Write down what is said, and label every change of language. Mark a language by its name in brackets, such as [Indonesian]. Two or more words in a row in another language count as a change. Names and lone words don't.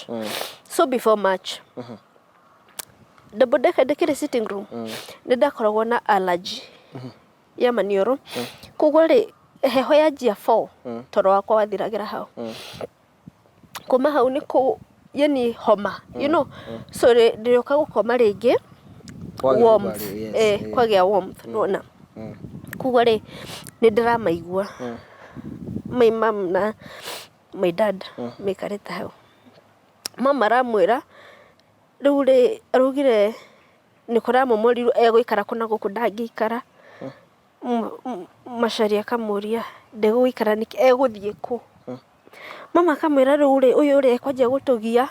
[English] So before March. Double decker ndĩkĩrĩ sitting room. [Kikuyu] Nĩ ndakoragwo na allergy ya maniũrũ. Koguo rĩ, heho yanjia 4 toro wakwa wathiragĩra hau. Kuma hau nĩ yani homa, [English] you know. [Kikuyu] So ndĩrĩoka gũkoma rĩngĩ warmth. Kwagĩa warmth, nona. Koguo rĩ, nĩ ndĩramaigua. [English] My mom na my dad maikarĩte hau. [Kikuyu] Mama aramwĩra rĩu rĩ, araugire nĩ kũramomorirwo egũikara kũna gũkũ ndangĩikara. Macharia akamũria ndegũikara nĩkĩ, egũthiĩ kũ? Mama akamwĩra rĩu rĩ, ũyũ rĩ ekwanjia gũtũgia.